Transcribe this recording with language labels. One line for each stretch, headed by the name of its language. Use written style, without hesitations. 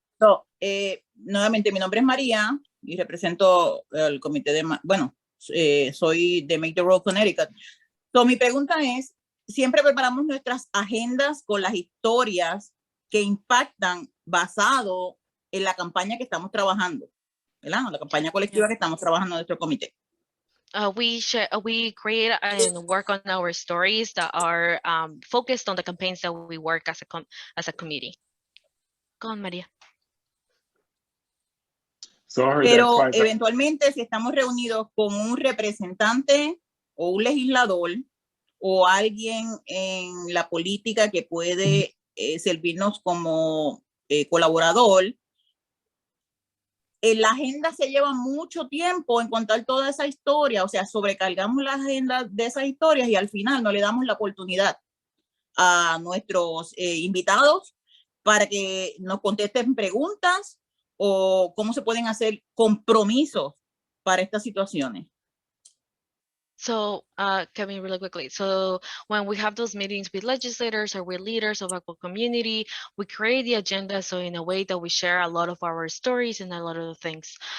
Spanish: So, nuevamente, mi nombre es María y represento el comité de, soy de Make the Road Connecticut. So, mi pregunta es, siempre preparamos nuestras agendas con las historias que impactan basado en la campaña que estamos trabajando, ¿verdad? La campaña colectiva que estamos trabajando en nuestro comité.
English: We create and work on our stories that are focused on the campaigns that we work as a committee. Go on, María.
Spanish: Pero eventualmente si estamos reunidos con un representante o un legislador o alguien en la política que puede servirnos como colaborador, la agenda se lleva mucho tiempo en contar toda esa historia, o sea, sobrecargamos la agenda de esas historias y al final no le damos la oportunidad a nuestros invitados para que nos contesten preguntas o cómo se pueden hacer compromisos para estas situaciones.
English: So, Kevin, really quickly. So when we have those meetings with legislators or with leaders of our community, we create the agenda. So in a way that we share a lot of our stories and a lot of the things.